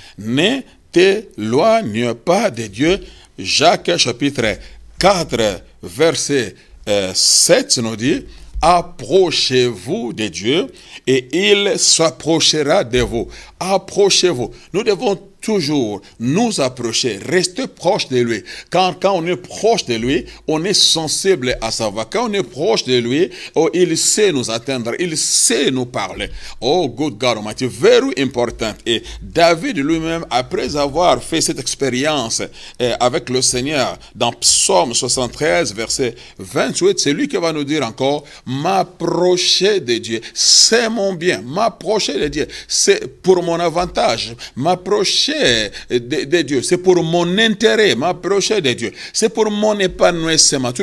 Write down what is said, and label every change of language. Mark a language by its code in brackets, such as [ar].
[fr] Ne t'éloigne pas de Dieu. Jacques chapitre 4, verset 7 nous dit, approchez-vous de Dieu et il s'approchera de vous. Approchez-vous. Nous devons toujours nous approcher, rester proche de lui. Quand on est proche de lui, on est sensible à sa voix. Quand on est proche de lui, oh, il sait nous atteindre, il sait nous parler. [en] Oh, good God Almighty, very important. [fr] Et David lui-même, après avoir fait cette expérience avec le Seigneur, dans Psaume 73, verset 28, c'est lui qui va nous dire encore, m'approcher de Dieu, c'est mon bien, m'approcher de Dieu, c'est pour mon avantage, m'approcher de Dieu, c'est pour mon intérêt, m'approcher de Dieu, c'est pour mon épanouissement.